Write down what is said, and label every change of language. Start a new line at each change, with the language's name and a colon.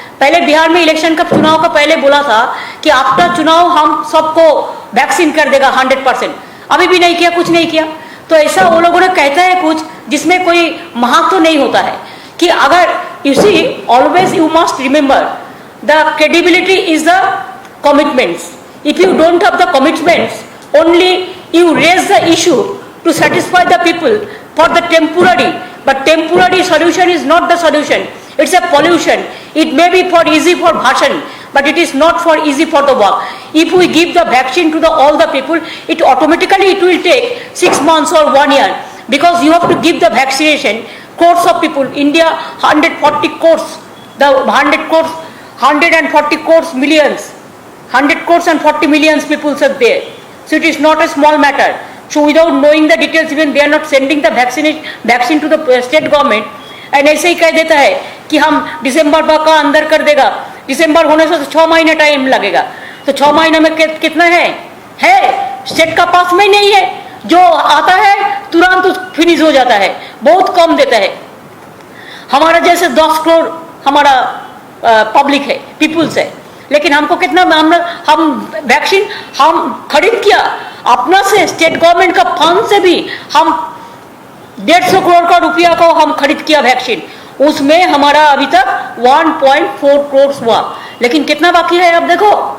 Hindi: पहले बिहार में इलेक्शन का चुनाव का पहले बोला था कि आफ्टर चुनाव हम सबको वैक्सीन कर देगा 100%, अभी भी नहीं किया, कुछ नहीं किया। तो ऐसा वो लोगों ने कहता है कुछ जिसमें कोई महत्व नहीं होता है कि अगर
English: You see always you must remember the credibility is the commitments. If you don't have the commitments only you raise the issue to satisfy the people for the temporary, but temporary solution is not the solution. It's a pollution. It may be for easy for bhashan, but it is not for easy for the work. If we give the vaccine to all the people, it automatically it will take 6 months or 1 year, because you have to give the vaccination crores of people. India 140 crores, the 100 crores, 140 crores millions, 100 crores and 40 millions people are there. So it is not a small matter. So without knowing the details, even they are not sending the vaccine to the state government, and
Hindi: ऐसे ही कह देता है कि हम दिसंबर का अंदर कर देगा। दिसंबर होने से 6 महीने टाइम लगेगा, तो 6 महीने में कितना है स्टेट का पास में नहीं है। जो आता है तुरंत फिनिश हो जाता है, बहुत कम देता है। हमारा जैसे 10 करोड़ हमारा पब्लिक है, पीपुल्स है, लेकिन हमको कितना हम वैक्सीन हम खरीद किया अपना से, स्टेट गवर्नमेंट का फंड से भी हम 150 करोड़ का रुपया को हम खरीद किया वैक्सीन, उसमें हमारा अभी तक 1.4 करोड़ हुआ, लेकिन कितना बाकी है आप देखो।